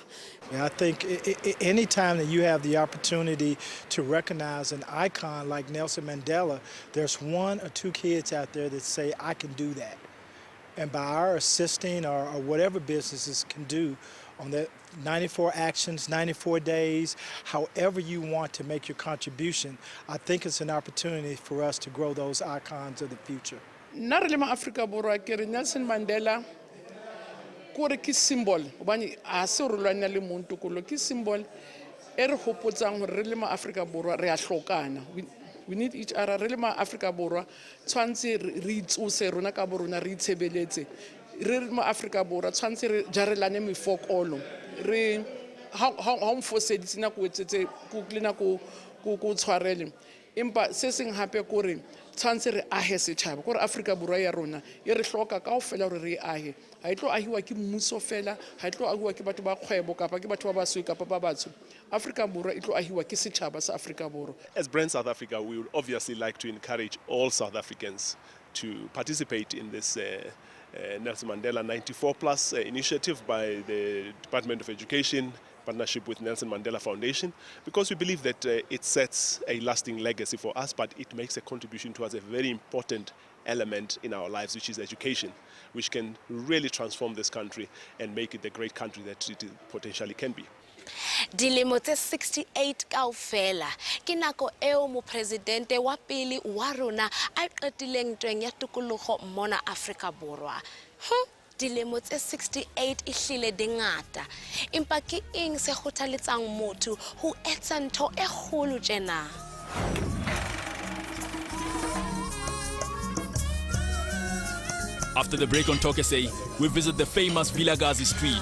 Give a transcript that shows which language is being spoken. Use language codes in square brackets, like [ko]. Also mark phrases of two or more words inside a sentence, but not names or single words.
[en] I think any time that you have the opportunity to recognize an icon like Nelson Mandela, there's one or two kids out there that say, I can do that. And by our assisting or whatever businesses can do on that 94 actions, 94 days, however you want to make your contribution, I think it's an opportunity for us to grow those icons of the future. [st] Nna re le ma-Afrika Borwa ke re Nelson Mandela kore ke symbol hobane a se re lwana le montokolo ke symbol e re hopotsang hore re le ma-Afrika Borwa re a hlokana. [en] We need each other. [st] Re le ma-Afrika Borwa tshwantse re itsose rona ka bo rona re itshebeletse. Re le ma-Afrika Borwa tshwantse re jarelane mefokolo. Re ha o mfoseditse na go etsetse go klina go tshwarele. Empa se seng hape kore tshwantse re ahe setšhaba kore Afrika Borwa ya rona e re hloka kaofela gore re ahe ha itlo ahiwa ke mmuso fela ha itlo ahiwa ke batho ba kgwebo kapa ke batho ba baswe kapa ba batsho Afrika Borwa itlo ahiwa ke setšhaba sa Afrika Borwa. [en] As Brand South Africa, we would obviously like to encourage all South Africans to participate in this Nelson Mandela 94 Plus initiative by the Department of Education, partnership with Nelson Mandela Foundation, because we believe that it sets a lasting legacy for us, but it makes a contribution towards a very important element in our lives, which is education, which can really transform this country and make it the great country that it potentially can be. [st] Dilemo tse 68 kaofela ke nako eo mo presidente wa pele wa rona a qetileng ntweng ya tokologo mona Afrika Borwa. Dilemo tse 68 e hlile dingata empa ke eng se kgothaletsang motho ho etsa ntho e kgolo tjena. [en] After the break on Talk SA, we visit the famous Vilakazi Street.